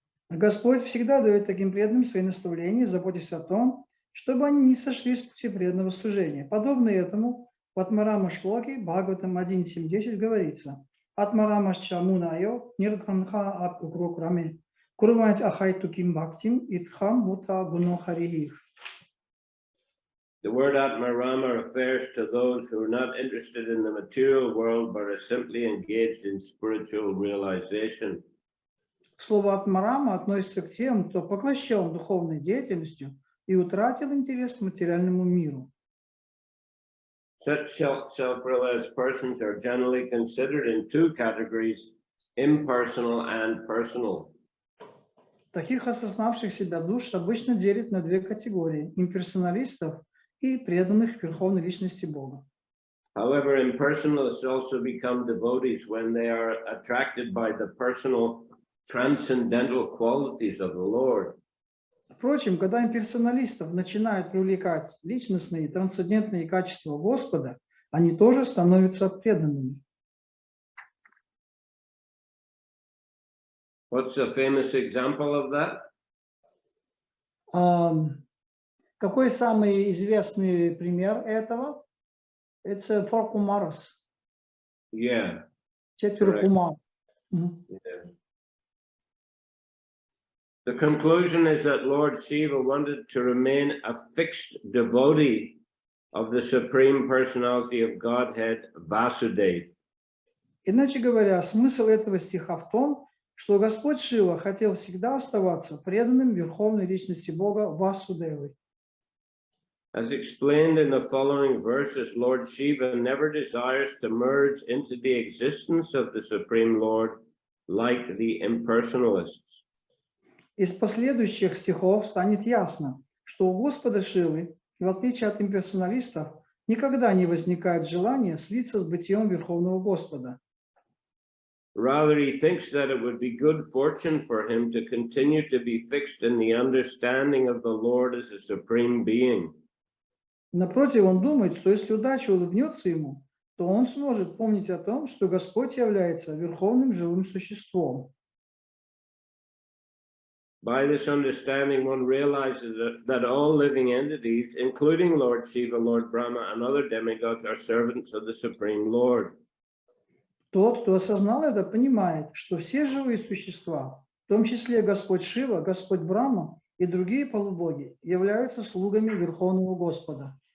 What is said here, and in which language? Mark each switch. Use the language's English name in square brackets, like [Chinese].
[Russian] Господь всегда дает таким преданным свои наставления, заботясь о том, чтобы они не сошли с пути преданного служения. Подобно этому в Атмарама Шлоке Бхагаватам 1.7.10 говорится: [Sanskrit] Атмарама Чамунайо Ниргханха Апукрокраме Курвант Ахайту Ким Бхактим Итхам Бута Гуно Харихих. [English] The word Atmarama refers to those who are not interested in the material world but are simply engaged in spiritual realization. [Russian] Слово «атмарама» относится к тем, кто поглощен духовной деятельностью и утратил интерес к материальному миру. [English] Such self-realized persons are generally considered in two categories, impersonal and personal. [Russian] Таких осознавших себя душ обычно делят на две категории – имперсоналистов и преданных Верховной Личности Бога. [English] However, impersonalists also become devotees when they are attracted by the personal transcendental qualities of the Lord. [Russian] Впрочем, когда имперсоналистов начинают привлекать личностные и трансцендентные качества Господа, они тоже становятся преданными. [English] What's a famous example of that? [Russian] Какой самый известный пример этого? Это [English] four Kumaras. Yeah. [Russian] Четверо Кумар. [English] Yeah. The conclusion is that Lord Shiva wanted to remain a fixed devotee of the Supreme Personality of Godhead, Vasudeva. [Russian] Иначе говоря, смысл этого стиха в том, что Господь Шива хотел всегда оставаться преданным Верховной Личности Бога Васудевой. [English] As explained in the following verses, Lord Shiva never desires to merge into the existence of the Supreme Lord like the impersonalists. [Russian] Из последующих стихов станет ясно, что у Господа Шивы, в отличие от имперсоналистов, никогда не возникает желания слиться с бытием Верховного Господа. [English] Rather, he thinks that it would be good fortune for him to continue to be fixed in the understanding of the Lord as a supreme being. [Russian] Напротив, он думает, что если удача улыбнется ему, то он сможет помнить о том, что Господь является верховным живым существом. [English] By this understanding, one realizes that all living entities, including Lord Shiva, Lord Brahma, and other demigods, are servants of the Supreme Lord. [Russian] Тот, кто осознал это, понимает, что все живые существа, в том числе Господь Шива, Господь Брахма и другие полубоги, являются слугами Верховного Господа.